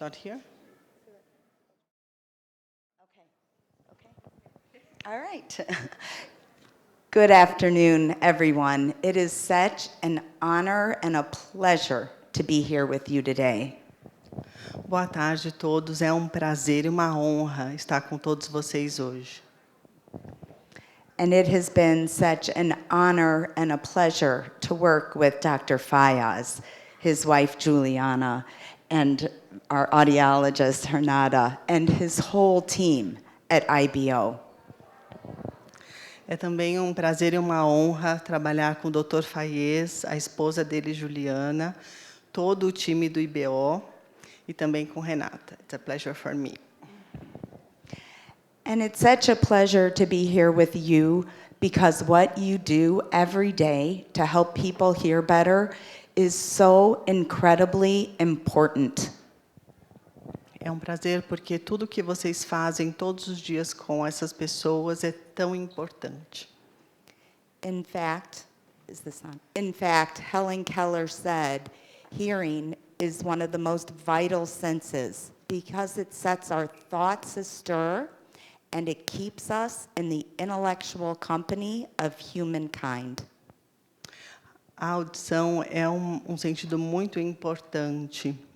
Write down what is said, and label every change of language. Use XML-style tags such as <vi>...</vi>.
<en>Not here? Okay. All right. Good afternoon, everyone. It is such an honor and a pleasure to be here with you today.</en> <pt>Boa tarde a todos. É prazer e uma honra estar com todos vocês hoje.</pt> <en>And it has been such an honor and a pleasure to work with Dr. Fayaz, his wife Juliana, and our audiologist Renata, and his whole team at IBO.</en> <pt>É também prazer e uma honra trabalhar com o Dr. Fayez, a esposa dele, Juliana, todo o time do IBO e também com Renata.</pt> <en>It's a pleasure for me. And it's such a pleasure to be here with you because what you do every day to help people hear better is so incredibly important.</en> <pt>É prazer porque tudo que vocês fazem todos os dias com essas pessoas é tão importante.</pt> <en>In fact, is this on? In fact, Helen Keller said, hearing is one of the most vital senses because it sets our thoughts astir and it keeps us in the intellectual company of humankind.</en> <pt>A audição é sentido muito importante.</pt>